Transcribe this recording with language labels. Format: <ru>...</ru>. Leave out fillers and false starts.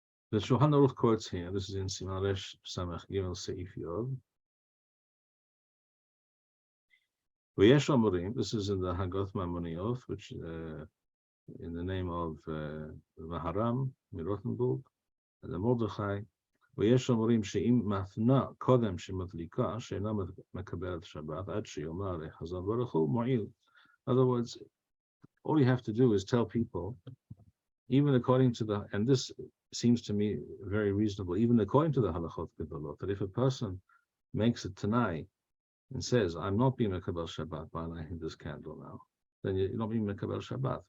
<en>The Shulchan Aruch quotes here, this is in Siman Resh Samech Gimel Seif Yod,</en> <he>V'yesh omurim,</he> <en>this is in the Hagoth Mamonioth, which in the name of Maharam, Mirothenburg, and the Mordechai.</en> <he>ויש אומרים שאם מתנה קודם שמדליקה, שאינה מקבלת שבת, עד שיאמר לחזון ברוך הוא מועיל.</he> <en>In other words, all you have to do is tell people, even according to the, and this seems to me very reasonable, even according to the halachot gedolot, that if a person makes a tanai and says, I'm not being mekabel Shabbat by lighting this candle now, then you're not being mekabel Shabbat.</en>